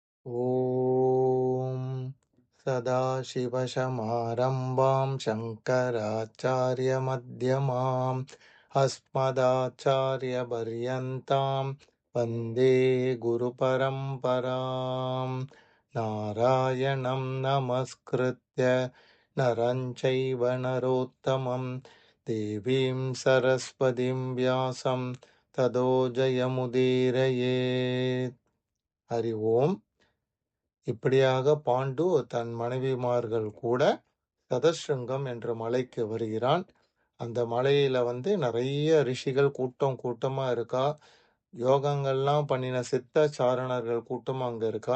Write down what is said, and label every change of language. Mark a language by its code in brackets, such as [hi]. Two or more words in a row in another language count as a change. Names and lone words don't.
[sa] ॐ सदाशिवसमारम्भां शङ्कराचार्यमध्यमाम् अस्मदाचार्यपर्यन्तां वन्दे गुरुपरम्पराम्। नारायणं नमस्कृत्य नरं चैव नरोत्तमं देवीं सरस्वतीं व्यासं ततो जयमुदीरयेत्. हरि ओम्. [ta] இப்படியாக பாண்டு தன் மனைவிமார்கள் கூட சதசிருங்கம் என்ற மலைக்கு வருகிறான். அந்த மலையில நிறைய ரிஷிகள் கூட்டம் கூட்டமா இருக்கா. யோகங்கள்லாம் பண்ணின சித்தாச்சாரணர்கள் கூட்டம் அங்க இருக்கா.